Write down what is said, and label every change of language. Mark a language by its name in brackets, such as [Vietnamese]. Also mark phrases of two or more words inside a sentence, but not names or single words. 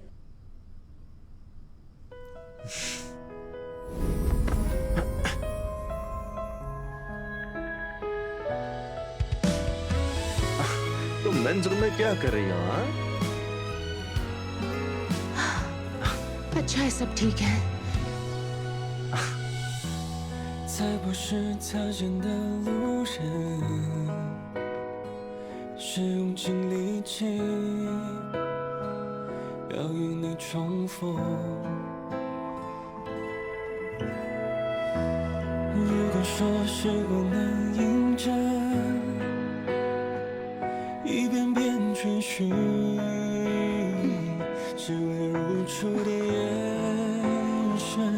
[Hindi] तुम [English] men's room [Hindi] में क्या कर रही हो? अच्छा है, सब ठीक है। [Chinese] 才不是擦肩的路人，是用尽力气要与你重逢。如果说时光能印证，一遍遍追寻，只为如初的眼神。